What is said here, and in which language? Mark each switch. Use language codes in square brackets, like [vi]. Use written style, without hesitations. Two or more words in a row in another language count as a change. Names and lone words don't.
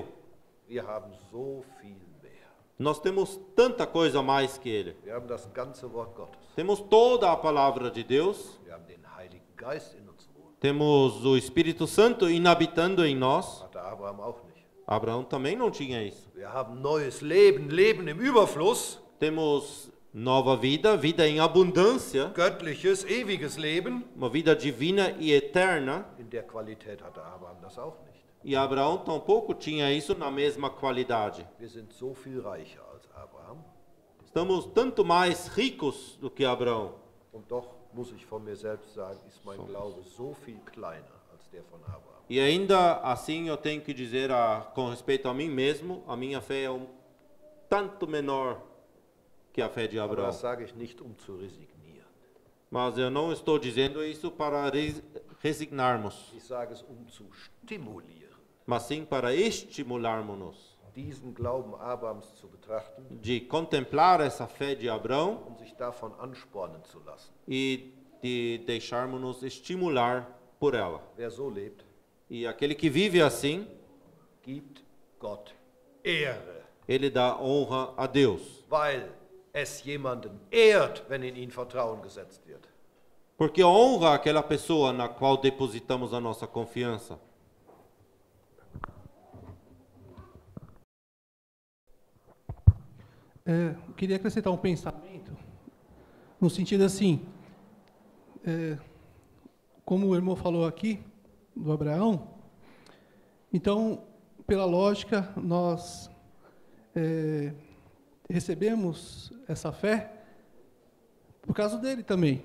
[de] Wir haben so viel mehr. [pt] Nós temos tanta coisa a mais que ele. [de] Wir haben das ganze Wort Gottes. [pt] Temos toda a palavra de Deus. [de] Wir haben den Heiligen Geist in uns wohnen. [pt] Temos o Espírito Santo inabitando em nós. [de] Hatte Abraham auch nicht. [pt] Abraão também não tinha isso. [de] Wir haben neues Leben, Leben im Überfluss, [pt] Temos nova vida, vida em abundância, [de] göttliches, ewiges Leben. [pt] uma vida divina e eterna. [de] In der Qualität hatte Abraham das auch nicht. [pt] E Abraão tampouco tinha isso na mesma qualidade. [de] Wir sind so viel reicher als Abraham. [pt] Estamos tanto mais ricos do que Abraão. [de] Und doch muss ich von mir selbst sagen, ist mein Glaube so viel kleiner als der von Abraham. [pt] E ainda assim eu tenho que dizer, com respeito a mim mesmo, a minha fé é tanto menor que a fé de [de] Aber [pt] Abraão. [de] das sage ich nicht, um zu resignieren. [pt] Mas eu não estou dizendo isso para resignarmos, [de] Ich sage es, um zu stimulieren, [pt] mas sim para estimularmos-nos [de] diesen Glauben Abrahams zu betrachten [pt] de contemplar essa fé de Abraão [de] und sich davon anspornen zu lassen. [pt] e de deixarmos-nos estimular por ela. [de] Wer so lebt, [pt] E aquele que vive assim, [de] gibt Gott Ehre, [pt] ele dá honra a Deus. [de] weil es jemanden ehrt, wenn in ihn Vertrauen gesetzt wird. [pt] Porque honra aquela pessoa na qual depositamos a nossa confiança. Eu queria acrescentar um pensamento, no sentido assim, como o irmão falou aqui, do Abraão, então, pela lógica, nós recebemos essa fé por causa dele também.